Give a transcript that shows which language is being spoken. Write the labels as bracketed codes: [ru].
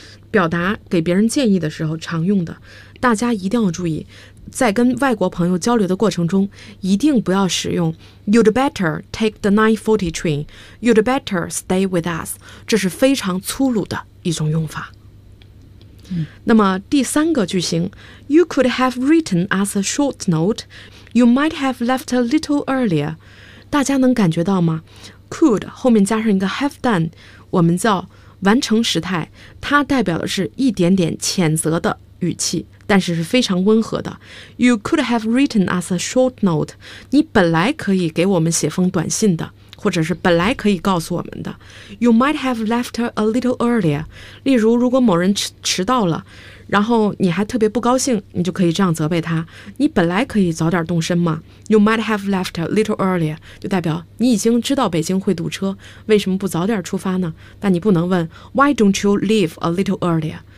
[zh] 表达给别人建议的时候常用的，大家一定要注意，在跟外国朋友交流的过程中，一定不要使用 [en] You'd better take the 9:40 train. You'd better stay with us. [zh] 这是非常粗鲁的一种用法。 [en] 那么第三个句型 You could have written us a short note. You might have left a little earlier. [zh] 大家能感觉到吗？ Could 后面加上一个 have done， 我们叫完成时态，它代表的是一点点谴责的语气，但是是非常温和的。 [en] You could have written us a short note. [zh] 你本来可以给我们写封短信的，或者是本来可以告诉我们的。 [en] You might have left her a little earlier. [zh] 例如，如果某人迟到了，然后你还特别不高兴，你就可以这样责备他。你本来可以早点动身嘛。 [en] You might have left a little earlier. [zh] 就代表你已经知道北京会堵车，为什么不早点出发呢？但你不能问 [en] Why don't you leave a little earlier?